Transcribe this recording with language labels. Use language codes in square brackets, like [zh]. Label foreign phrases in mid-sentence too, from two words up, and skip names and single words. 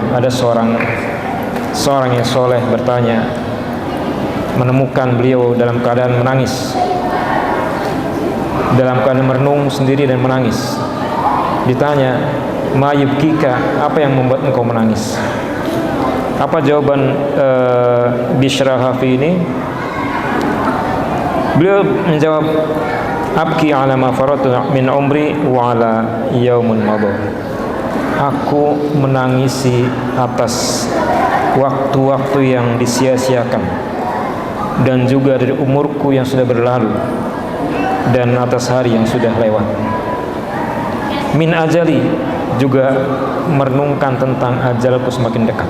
[id] Ada seorang yang soleh bertanya, menemukan beliau dalam keadaan menangis, dalam keadaan merenung sendiri dan menangis. Ditanya, [ar] ما يبكيك, [id] apa yang membuat engkau menangis? Apa jawaban Bishr al-Hafi ini? Beliau menjawab, [ar] أبكي على ما فرطت من عمري وعلى يوم مضى. [id] Aku menangisi atas waktu-waktu yang disia-siakan dan juga dari umurku yang sudah berlalu dan atas hari yang sudah lewat. [ar] من أجلي, [id] juga merenungkan tentang ajalku semakin dekat.